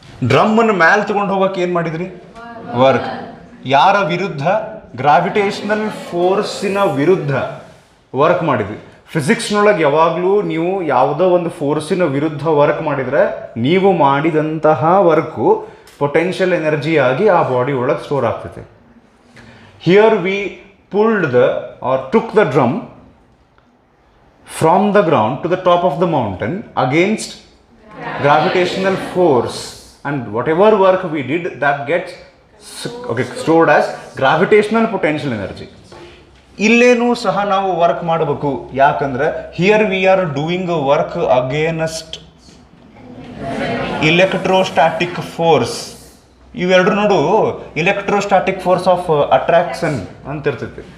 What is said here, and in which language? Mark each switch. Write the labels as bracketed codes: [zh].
[kn] ಡ್ರಮ್ಮನ್ನು ಮ್ಯಾಲೆ ತೊಗೊಂಡು ಹೋಗೋಕೆ ಏನು ಮಾಡಿದ್ರಿ? ವರ್ಕ್. ಯಾರ ವಿರುದ್ಧ? ಗ್ರಾವಿಟೇಷನಲ್ ಫೋರ್ಸಿನ ವಿರುದ್ಧ ವರ್ಕ್ ಮಾಡಿದ್ವಿ. ಫಿಸಿಕ್ಸ್ನೊಳಗೆ ಯಾವಾಗಲೂ ನೀವು ಯಾವುದೋ ಒಂದು ಫೋರ್ಸಿನ ವಿರುದ್ಧ ವರ್ಕ್ ಮಾಡಿದರೆ ನೀವು ಮಾಡಿದಂತಹ ವರ್ಕು ಪೊಟೆನ್ಷಿಯಲ್ ಎನರ್ಜಿ ಆಗಿ ಆ ಬಾಡಿ ಒಳಗೆ ಸ್ಟೋರ್ ಆಗ್ತೈತೆ. [en] Here we pulled or took the drum from the ground to the top of the mountain against gravitational force, and whatever work we did, that gets stored as gravitational potential energy. [kn] ಇಲ್ಲೇನೂ ಸಹ ನಾವು work ಮಾಡಬೇಕು. ಯಾಕಂದ್ರೆ [en] Here we are doing work against electrostatic force. [kn] ಇವೆರಡು ನೋಡು, electrostatic force of attraction ಅಂತ ಇರ್ತೈತಿ.